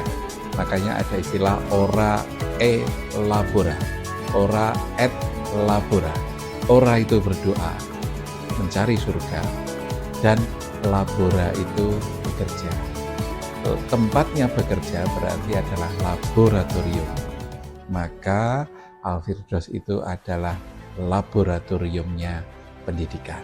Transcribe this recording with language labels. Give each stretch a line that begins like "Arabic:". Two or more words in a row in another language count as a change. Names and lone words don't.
Indonesian: Makanya ada istilah
Latin: ora e labora, ora et labora.
Indonesian: Ora itu berdoa, mencari surga, dan labora itu bekerja. Tempatnya bekerja berarti adalah laboratorium. Maka Al-Firdaus itu adalah laboratoriumnya pendidikan.